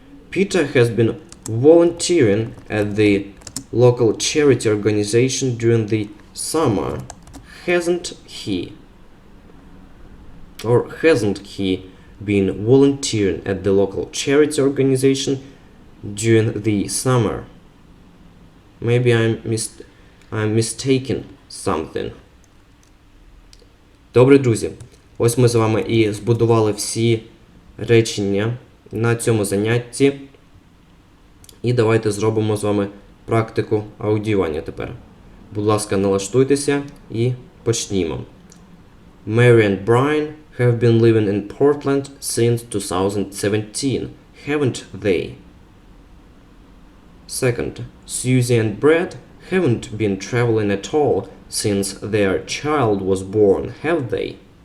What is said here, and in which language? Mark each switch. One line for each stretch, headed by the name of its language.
English: Peter has been volunteering at the local charity organization during the summer, hasn't he? Or hasn't he been volunteering at the local charity organization during the summer? Maybe I'm mistaken something.
Ukrainian: Добре, друзі, ось ми з вами і збудували всі речення на цьому занятті. І давайте зробимо з вами практику аудіювання тепер. Будь ласка, налаштуйтеся і почнімо.
English: Mary and Brian have been living in Portland since 2017, haven't they? Second, Susie and Brad haven't been traveling at all since their child was born, have they?